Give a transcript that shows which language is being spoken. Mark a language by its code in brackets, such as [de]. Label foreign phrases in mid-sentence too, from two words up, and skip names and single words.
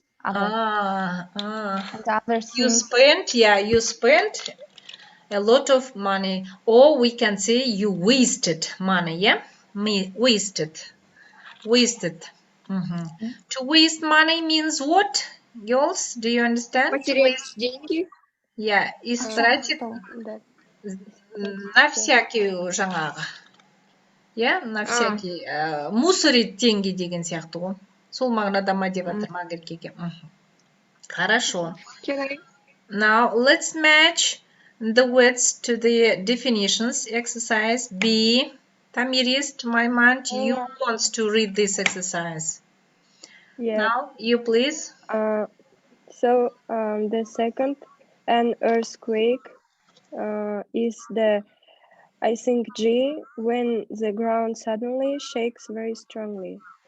[en] And other things. You spent a lot of money, or we can say you wasted money, yeah. Wasted. To waste money means what, girls? Do you understand? [ru] Потерять деньги. Yeah, истратить на всякие жаңағы. Yeah, на всякие мусорить деньги [kk] деген сияқты ғой. Сол мағынада ма деп жатырмын Агиркеге. [ru] Хорошо. [en] Now let's match the words to the definitions. Exercise B. Tamiris, to my mind, you want to read this exercise. Yeah. Now you please. So the second, an earthquake is the, I think, G, when the ground suddenly shakes very strongly.